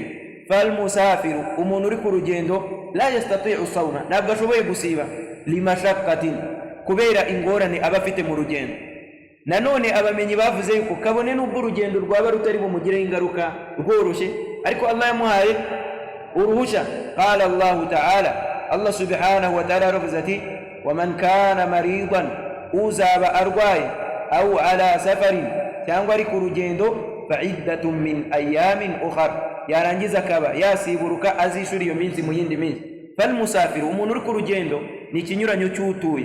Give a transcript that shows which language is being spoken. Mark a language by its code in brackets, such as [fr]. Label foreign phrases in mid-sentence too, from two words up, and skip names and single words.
[ar] فالمسافر, [rw] umuntu uri ku rugendo, [ar] لا يستطيع صوما, [rw] ntabwo ashoboye gusiba, limashaqqatin, kubera ingorane aba afite mu rugendo. Nanone abamenyi bavuze yuko kabone n'ubwo urugendo rwaba rutari bumugireho ingaruka rworoshye, ariko Allah yamuhaye uruhusha. [ar] قال الله تعالى, [rw] Allah [ar] سبحانه وتعالى [rw] aravuze ati: [ar] ومن كان مريضا, [rw] uzaba arwaye, [ar] أو على سفر, [rw] cyangwa ari ku rugendo, [ar] فعدة من أيام أخر, [rw] yarangiza akaba yasiburuka azishura iyo minsi mu yindi minsi. [ar] فالمسافر, [rw] umuntu uri ku rugendo ni ikinyuranyo cy'utuye.